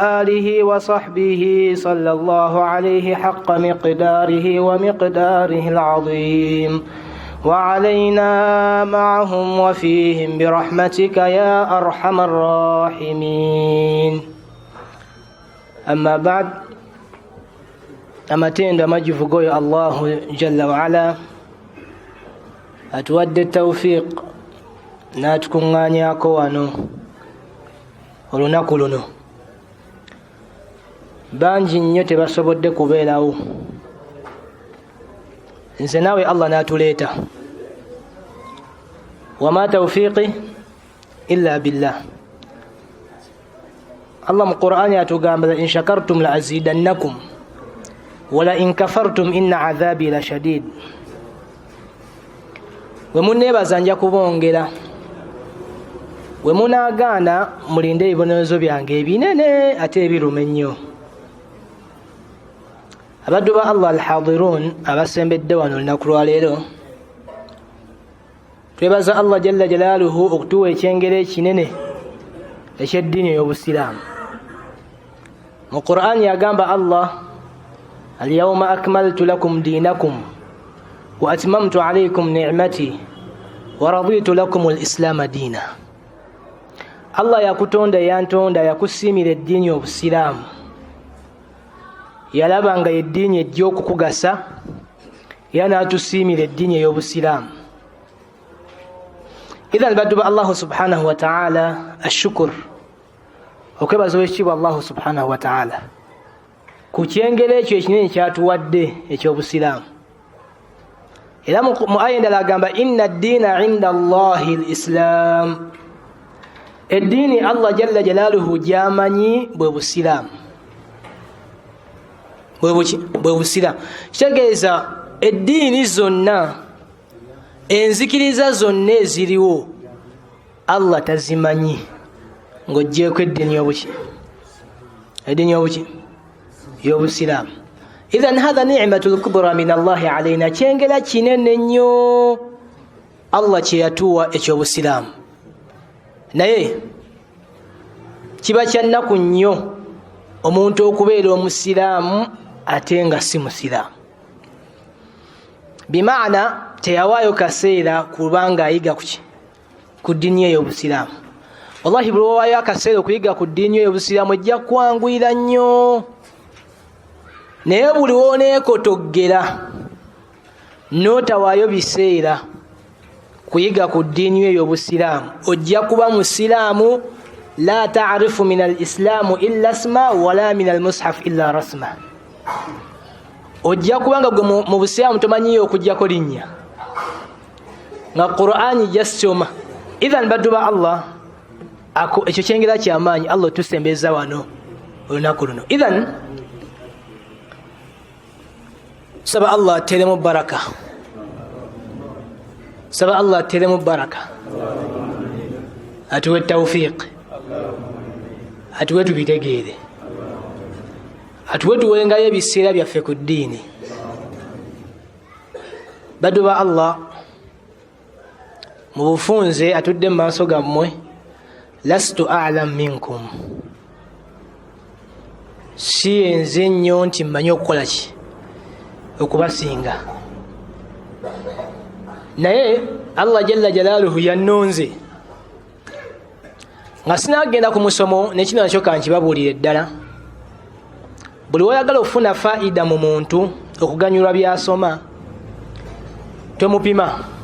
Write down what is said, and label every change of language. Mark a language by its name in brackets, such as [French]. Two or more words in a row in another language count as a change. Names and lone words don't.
[Arabic] آله وصحبه صلى الله عليه حق مقداره ومقداره العظيم وعلينا معهم وفيهم برحمتك يا أرحم الراحمين أما بعد [Ganda] amatendo amajivugoyo [Arabic] الله جل وعلا [Ganda] atuwadde tawfiq n'atukuŋŋaanyako wano olunaku luno. Bangi nnyo tebasobodde kubeerawo, nze naawe Allah n'atuleeta. [Arabic] وما توفيقي إلا بالله. Allah [Ganda] mu Qur'ani atugamba [Arabic] إن شكرتم لأزيدنكم ولا إن كفرتم إن عذابي لشديد. [Ganda] We munneebaza nja kubongera, we munaagaana mulinde ebibonerezo byange ebinene ate ebiruma ennyo. Abaddu ba Allah al-hadirun abasembedde wano olunaku lwa leero, twebaza [Arabic] الله جل جلاله [Ganda] okutuwa ekyengero ekinene eky'eddiini y'obusiraamu. Mu Qur'ani yagamba [Arabic] الله اليوم أكملت لكم دينكم وأتممت عليكم نعمتي ورضيت لكم الإسلام دينا. [Ganda] Allah yakutonda yantonda yakusiimira eddiini y'obusiraamu, yalaba nga eddiini ejja okukugasa era n'atusiimira eddiini ey'obusiraamu. Idhan baddu ba [Arabic] الله سبحانه وتعالى الشكر, [Ganda] okwebaza ekitiibwa [Arabic] الله سبحانه وتعالى [Ganda] ku kyengero ekyo ekinene kyatuwadde eky'obusiraamu. Era mu aya endala agamba [Arabic] إن الدين عند الله الإسلام, [Ganda] eddiini [Arabic] الله جل جلاله [Ganda] gy'amanyi bwe busiraamu. Bwe busiraamu kitegeeza eddiini zonna, enzikiriza zonna eziriwo Allah tazimanyi ng'oggyeko eddiini y'obuki, eddiini y'obuki y'obusiraamu. [Arabic] إذن هذا نعمة الكبرى من الله علينا, [Ganda] kyengera kinene nnyo Allah kye yatuwa eky'obusiraamu. Naye kiba kya nnaku nnyo omuntu okubeera omusiraamu ate nga si musiraamu. Bimaana teyawaayo kaseera kubanga ayiga ku ddiini ey'obusiraamu. Wallahi buli wawaayo akaseera okuyiga ku ddiini ey'obusiraamu ejja kwanguyira nnyo. Naye buli wooneekotoggera n'otawaayo biseera kuyiga ku ddiini ey'obusiraamu ojja kuba musiraamu [Arabic] لا تعرف من الإسلام إلا اسما ولا من المصحف إلا رسما. [Ganda] Ojja kubanga gwe mu busiraamu tomanyiyo okugyako linnya nga Qur'ani jasoma. Idhan baddu ba Allah ekyo kyengera kyamaanyi Allah tusembeza wano olunaku luno. Idhan saba Allah teremu baraka, saba Allah teremu baraka. atuwe tawfiq, atuwe tubitegeere, atuwe tuwengayo ebiseera byaffe ku ddiini. Baddu ba Allah, mu bufunze atudde mu maaso gammwe, [Arabic] لست أعلم منكم, [Ganda] si enze nnyo nti mmanyi okukola ki, okubasinga, naye [Arabic] الله جل جلاله [Ganda] yannonze nga sinagenda ku musomo. Nekino nakyo kankibabuulire ddala, buli wayagala okufuna faida mu muntu, okuganyulwa byasoma, tomupima.